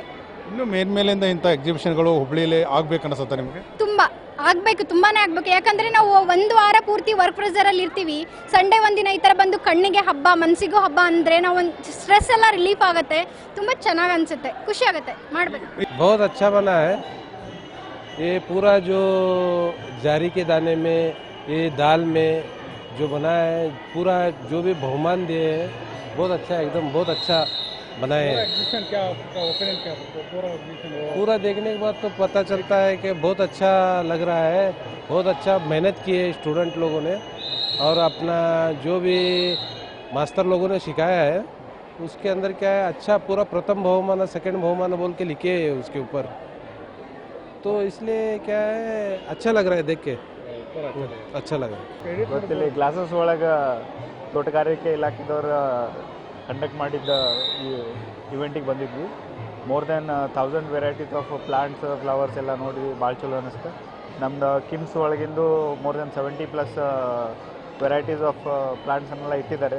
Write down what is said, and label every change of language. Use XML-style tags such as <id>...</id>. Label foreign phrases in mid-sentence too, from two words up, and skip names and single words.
<kn>ಇನ್ನು ಮೇಲ್ಮೇಲಿಂದ ಇಂಥ ಎಕ್ಸಿಬಿಷನ್ಗಳು ಹುಬ್ಬಳ್ಳಿಯಲ್ಲಿ ಆಗ್ಬೇಕು ಅನ್ಸುತ್ತೆ ನಿಮಗೆ? ತುಂಬಾನೇ ಆಗ್ಬೇಕು. ಯಾಕಂದ್ರೆ ನಾವು ಒಂದು ವಾರ ಪೂರ್ತಿ</kn> <en>work pressure</en> <kn>ಅಲ್ಲಿ ಇರ್ತೀವಿ. ಸಂಡೇ ಒಂದಿನ ಈ ತರ ಬಂದು ಕಣ್ಣಿಗೆ ಹಬ್ಬ, ಮನಸ್ಸಿಗೂ ಹಬ್ಬ ಅಂದ್ರೆ ನಾವು ಒಂದು ಸ್ಟ್ರೆಸ್ ಎಲ್ಲ ರಿಲೀಫ್ ಆಗುತ್ತೆ. ತುಂಬಾ ಚೆನ್ನಾಗಿ ಅನ್ಸುತ್ತೆ, ಖುಷಿ ಆಗುತ್ತೆ, ಮಾಡ್ಬೇಕು.</kn> <hi>बहुत अच्छा बना है ये पूरा, जो जारी के दाने में, ये दाल में जो बना है, पूरा जो भी बहुमान दिए हैं बहुत अच्छा, एकदम बहुत अच्छा बनाए हैं। पूरा देखने के बाद तो पता चलता है कि बहुत अच्छा लग रहा है, बहुत अच्छा मेहनत की है स्टूडेंट लोगों ने, और अपना जो भी मास्टर लोगों ने सिखाया है उसके अंदर क्या है, अच्छा पूरा प्रथम बहुमान, सेकंड बहुमान बोल के लिखे है उसके ऊपर, तो इसलिए क्या है अच्छा लग रहा है देख के, अच्छा लग रहा है.</hi> <kn>ಗೊತ್ತಿಲ್ಲ, ಗ್ಲಾಸಸ್ ಒಳಗೆ ತೋಟಗಾರಿಕೆ ಇಲಾಖೆದವರು ಕಂಡಕ್ಟ್ ಮಾಡಿದ್ದ ಈ ಇವೆಂಟಿಗೆ ಬಂದಿದ್ವಿ.</kn> <en>more than 1000 varieties of plants, flowers</en> <kn>ಎಲ್ಲ ನೋಡಿದ್ವಿ. ಭಾಳ ಚಲೋ ಅನ್ನಿಸ್ತು. ನಮ್ದು ಕಿಮ್ಸ್ ಒಳಗಿಂದು</kn> <en>more than 70+ varieties of</en> <kn>ಪ್ಲಾಂಟ್ಸನ್ನೆಲ್ಲ ಇಟ್ಟಿದ್ದಾರೆ.</kn>